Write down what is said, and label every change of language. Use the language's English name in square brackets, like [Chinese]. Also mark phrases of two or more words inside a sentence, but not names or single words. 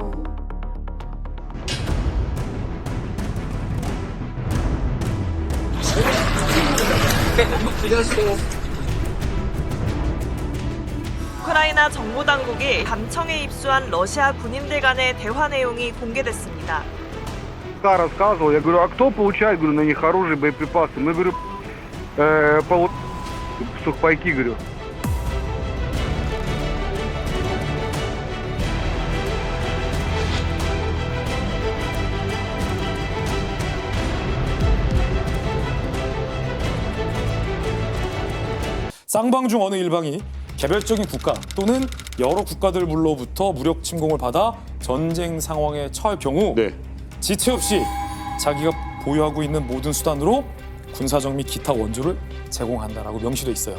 [Korean] 우크라이나 정부 당국이 감청에 입수한 러시아 군인들 간의 대화 내용이 공개됐습니다. [Russian] Рассказывал, я говорю, а кто получает, говорю, на них оружие, боеприпасы? Мы, говорю, сухпайки, говорю. [Korean] 쌍방 중 어느 일방이 개별적인 국가 또는 여러 국가들로부터 무력 침공을 받아 전쟁 상황에 처할 경우 지체 없이 자기가 보유하고 있는 모든 수단으로 군사적 및 기타 원조를 제공한다라고 명시돼 있어요.